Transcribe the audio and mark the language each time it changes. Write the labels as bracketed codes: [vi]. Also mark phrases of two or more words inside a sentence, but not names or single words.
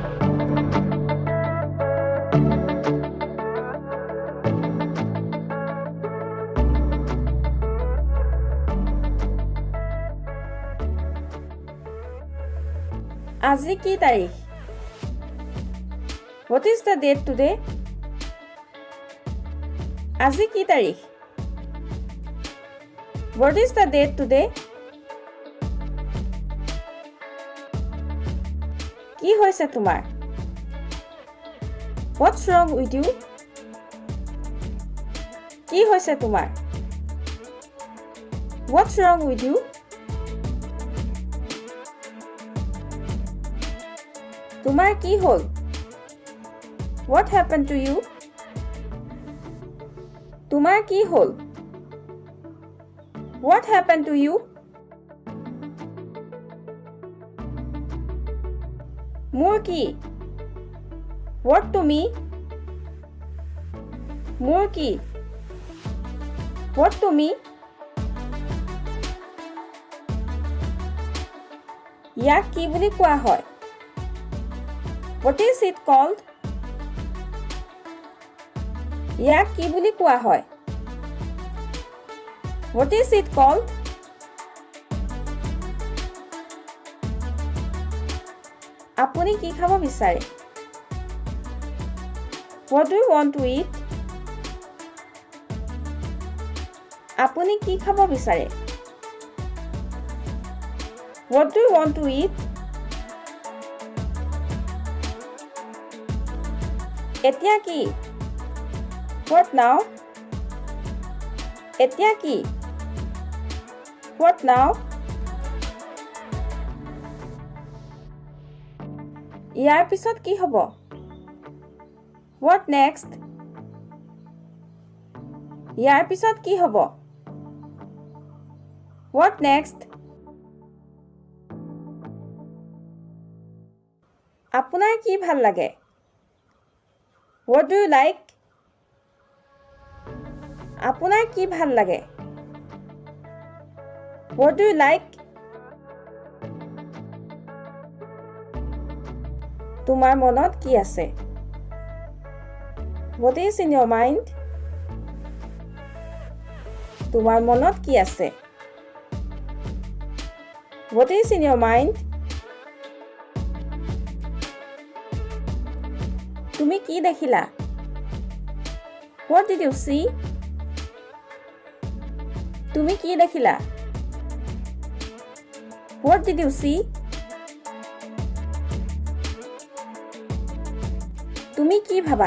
[as] আজি কি তাৰিখ? [en] What is the date today? [as] আজি কি তাৰিখ? [en] What is the date today? [as] কি হৈছে তোমাৰ? [en] What's wrong with you? [as] কি হৈছে তোমাৰ? [en] What's wrong with you? [as] তোমাৰ কি হ'ল? [en] What happened to you? [as] তোমাৰ কি হ'ল? [en] What happened to you? [as] মোৰ কি? [en] What to me? [as] মোৰ কি? [en] What to me? [as] ইয়াক কি বুলি কোৱা হয়? [en] What is it called? [as] ইয়াক কি বুলি কোৱা হয়? [en] What is it called? [as] আপুনি কি খাব বিচাৰে? [en] What do you want to eat? [as] আপুনি কি খাব বিচাৰে? [en] What do you want to eat? [as] এতিয়া কি? [en] What now? [as] এতিয়া কি? [en] What now? [as] ইয়াৰ পিছত কি হ'ব? [en] What next? [as] ইয়াৰ পিছত কি হ'ব? [en] What next? [as] আপোনাৰ কি ভাল লাগে? [en] What do you like? [as] আপোনাৰ কি ভাল লাগে? [en] What do you like? [as] তোমাৰ মনত কি আছে? [en] What is in your mind? [as] তোমাৰ মনত কি আছে? [en] What is in your mind? [as] তুমি কি দেখিলা? [en] What did you see? [as] তুমি কি দেখিলা? [en] What did you see? [as] তুমি কি ভাবা?